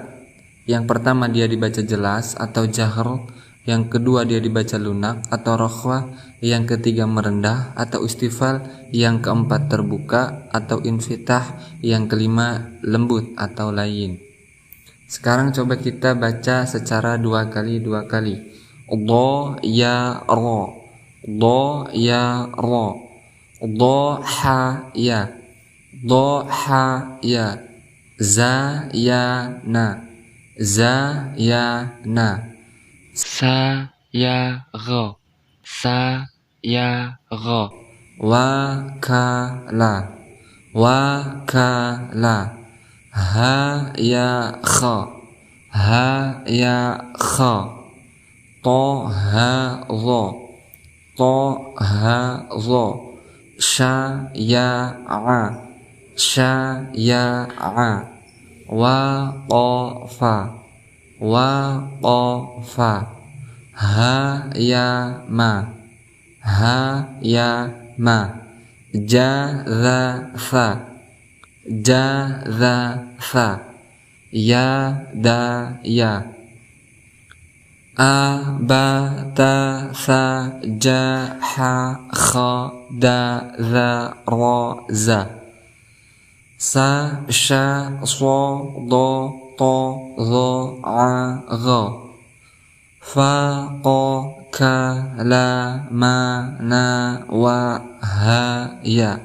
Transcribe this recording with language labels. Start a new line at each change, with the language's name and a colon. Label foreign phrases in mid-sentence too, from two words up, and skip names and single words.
Indonesian: Yang pertama dia dibaca jelas atau jahr, yang kedua dia dibaca lunak atau rakhwah, yang ketiga merendah atau istifal, yang keempat terbuka atau infitah, yang kelima lembut atau layin. Sekarang coba kita baca secara dua kali. Do ya ro, do ya ro, do ha ya, do ha ya, za ya na, za ya na, sa ya gho, sa ya gho, wa ka la, wa ka la, ha ya kha, ha ya kha, to ha zo, to ha zo, sha ya a, sha ya a, wa fa, wa fa, ha ya ma, ha ya ma, ja za fa, ja za fa, ya da ya, a ba ta sa ja ha kha da za ra za, sa sha so do to zo a gha, fa qa ka la ma na wa ha ya.